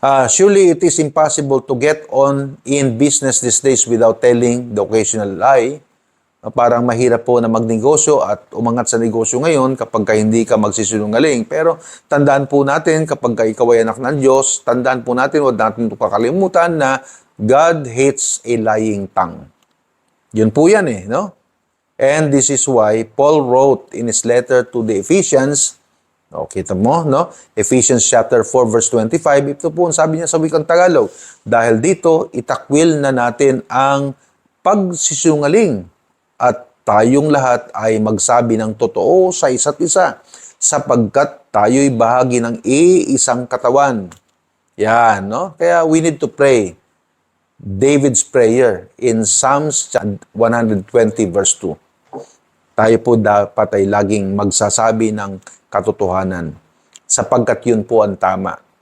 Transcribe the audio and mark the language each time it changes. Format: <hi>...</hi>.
<en>Surely it is impossible to get on in business these days without telling the occasional lie.</en> <tl>Parang mahirap po na magnegosyo at umangat sa negosyo ngayon kapag hindi ka magsisinungaling. Pero tandaan po natin kapag ikaw ay anak ng Diyos, tandaan po natin, huwag natin ito kakalimutan na</tl> <en>God hates a lying tongue.</en> <tl>Yun po yan no?</tl> <en>And this is why Paul wrote in his letter to the Ephesians,</en> <tl>kita mo, no? Ephesians chapter 4 verse 25, ito po ang sabi niya sa wikang Tagalog. Dahil dito, itakwil na natin ang pagsisinungaling at tayong lahat ay magsabi ng totoo sa isa't isa sapagkat tayo'y bahagi ng iisang katawan. Yan, no?</tl> <en>Kaya we need to pray David's prayer in Psalms 120 verse 2.</en> <tl>Tayo po dapat ay laging magsasabi ng katotohanan sapagkat yun po ang tama.</tl>